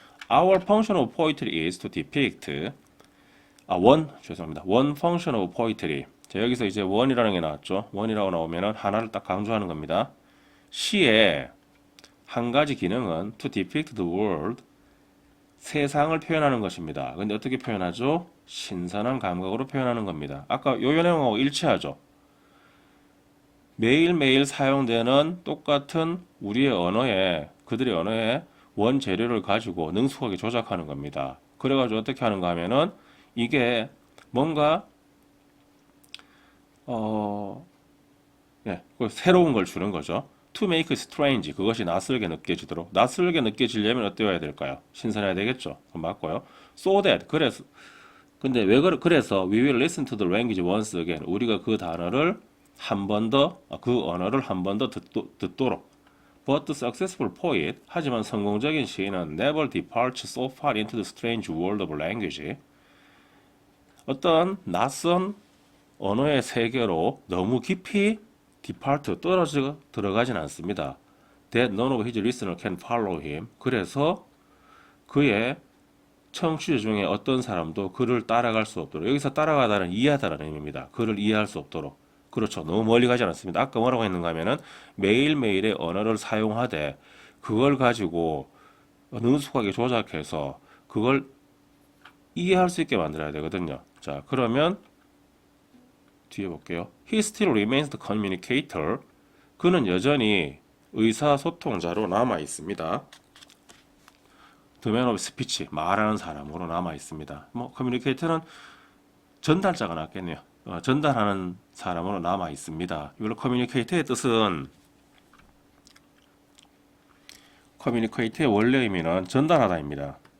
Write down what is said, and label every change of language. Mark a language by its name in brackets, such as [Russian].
[English] Our function of poetry is to depict one function of poetry. [Korean] 자, 여기서 이제 one이라는 게 나왔죠. one이라고 나오면은 하나를 딱 강조하는 겁니다. 시의 한 가지 기능은 [English] to depict the world [Korean] 세상을 표현하는 것입니다. 근데 어떻게 표현하죠? 신선한 감각으로 표현하는 겁니다. 아까 요 내용하고 일치하죠? 매일매일 사용되는 똑같은 그들의 언어의 원재료를 가지고 능숙하게 조작하는 겁니다. 그래가지고 어떻게 하는가 하면은 이게 뭔가 예, 그 새로운 걸 주는 거죠. [English] To make strange, [Korean] 그것이 낯설게 느껴지도록. 낯설게 느껴지려면 어때야 될까요? 신선해야 되겠죠. 그럼 맞고요. [English] So that, [Korean] 그래서 근데 그래서 [English] we will listen to the language once again. [Korean] 우리가 그 단어를 한 번 더, 그 언어를 한 번 더 듣도록. [English] But the successful poet, [Korean] 하지만 성공적인 시인은 [English] never departs so far into the strange world of language. [Korean] 어떤 낯선 언어의 세계로 너무 깊이 depart, 떨어져 들어가진 않습니다. [English] That none of his listeners can follow him. [Korean] 그래서 그의 청취자 중에 어떤 사람도 그를 따라갈 수 없도록. 여기서 따라가다는 이해하다라는 의미입니다. 그를 이해할 수 없도록. 그렇죠. 너무 멀리 가지 않습니다. 아까 뭐라고 했는가 하면은 매일매일의 언어를 사용하되 그걸 가지고 능숙하게 조작해서 그걸 이해할 수 있게 만들어야 되거든요. 자, 그러면 뒤에 볼게요. [English] He still remains the communicator. [Korean] 그는 여전히 의사소통자로 남아 있습니다. [English] The man of speech, [Korean] 말하는 사람으로 남아 있습니다. 뭐 커뮤니케이터는 전달자가 낫겠네요. 전달하는 사람으로 남아 있습니다. 이걸로 커뮤니케이터의 뜻은 커뮤니케이터의 원래 의미는 전달하다입니다.